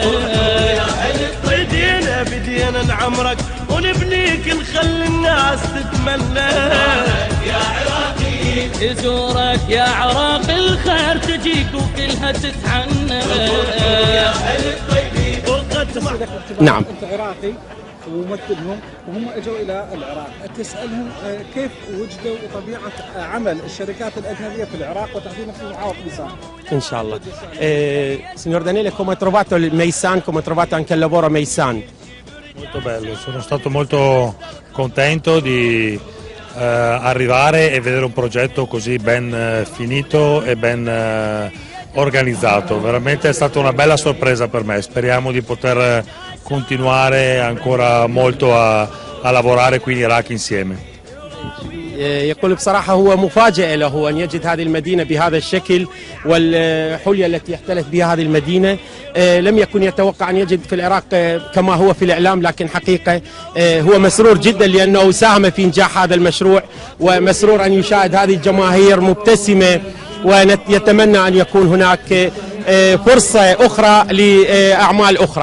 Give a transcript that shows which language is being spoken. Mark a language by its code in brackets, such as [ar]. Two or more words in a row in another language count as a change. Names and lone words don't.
[ar] بدينا نعمرك ونبنيك نخلي الناس تتمنى يا عراقي، تزورك يا عراق الخير تجيك وكلها تتعنى يا اهل الطيبين. نعم. انت عراقي وممثلهم وهم اجوا الى العراق، تسالهم كيف وجدوا طبيعه عمل الشركات الاجنبيه في العراق وتحديدا في محافظه ميسان. ان شاء الله. [it] Signor Daniele, come ha trovato il Meisan, come ha trovato anche il lavoro a Meisan? Molto bello, sono stato molto contento di arrivare e vedere un progetto così ben finito e ben organizzato. Veramente è stata una bella sorpresa per me, speriamo di poter continuare ancora molto a lavorare qui in Iraq insieme. [ar] يقول بصراحة هو مفاجأة له أن يجد هذه المدينة بهذا الشكل والحلية التي احتلت بها هذه المدينة. لم يكن يتوقع أن يجد في العراق كما هو في الإعلام، لكن حقيقة هو مسرور جدا لأنه ساهم في إنجاح هذا المشروع، ومسرور أن يشاهد هذه الجماهير مبتسمة ويتمنى أن يكون هناك فرصة أخرى لأعمال أخرى.